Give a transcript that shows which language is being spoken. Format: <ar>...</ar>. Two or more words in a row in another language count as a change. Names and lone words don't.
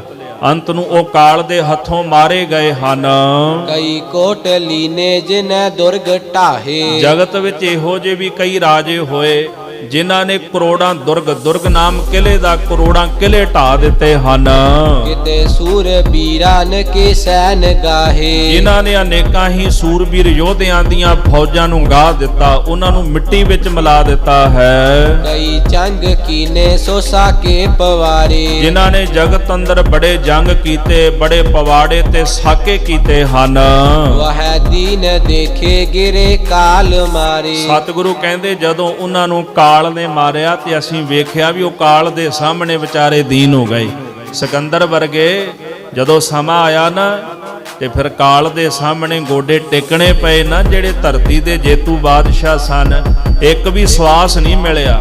<pa>ਅੰਤ ਨੂੰ ਉਹ ਕਾਲ ਦੇ ਹੱਥੋਂ ਮਾਰੇ ਗਏ ਹਨ।</pa> <bra>ਕਈ ਕੋਟ ਲੀਨੇ ਜਿਨ੍ਹਾਂ ਦੁਰਗ ਢਾਹੇ।</bra> <pa>ਜਗਤ ਵਿੱਚ ਇਹੋ ਜਿਹੇ ਵੀ ਕਈ ਰਾਜੇ ਹੋਏ ਜਿਨ੍ਹਾਂ ਨੇ ਕਰੋੜਾਂ ਦੁਰਗ ਨਾਮ ਕਿਲੇ ਦਾ ਕਰੋੜਾਂ ਕਿਲੇ ਢਾ ਦਿੱਤੇ ਹਨ।</pa> <bra>किते सूर बीरान के सैन गाहे,</bra> <pa>ਜਿਨ੍ਹਾਂ ਨੇ ਅਨੇਕਾਂ ਹੀ ਸੂਰਬੀਰ ਯੋਧਿਆਂ ਦੀਆਂ ਫੌਜਾਂ ਨੂੰ ਗਾਹ ਦਿੱਤਾ, ਉਹਨਾਂ ਨੂੰ ਮਿੱਟੀ ਵਿੱਚ ਮਿਲਾ ਦਿੱਤਾ ਹੈ।</pa> <bra>कई चंग कीने सो साके पवारे,</bra> <pa>ਜਿਨ੍ਹਾਂ ਨੇ ਜਗਤ ਅੰਦਰ ਬੜੇ ਜੰਗ ਕੀਤੇ, ਬੜੇ ਪਵਾੜੇ ਤੇ ਸਾਕੇ ਕੀਤੇ ਹਨ।</pa> <bra>वह दीन देखे गिरे काल मारे।</bra> <pa>ਸਤਿਗੁਰੂ ਕਹਿੰਦੇ ਜਦੋਂ ਉਹਨਾਂ ਨੂੰ ਕਾਲ ਨੇ ਮਾਰਿਆ ਤੇ ਅਸੀਂ ਵੇਖਿਆ ਵੀ ਉਹ ਕਾਲ ਦੇ ਸਾਹਮਣੇ ਵਿਚਾਰੇ ਦੀਨ ਹੋ ਗਏ। ਸਿਕੰਦਰ ਵਰਗੇ ਜਦੋਂ ਸਮਾਂ ਆਇਆ ਨਾ ਤੇ ਫਿਰ ਕਾਲ ਦੇ ਸਾਹਮਣੇ ਗੋਡੇ ਟੇਕਣੇ ਪਏ ਨਾ, ਜਿਹੜੇ ਧਰਤੀ ਦੇ ਜੇਤੂ ਬਾਦਸ਼ਾਹ ਸਨ, ਇੱਕ ਵੀ ਸਵਾਸ ਨਹੀਂ ਮਿਲਿਆ।</pa>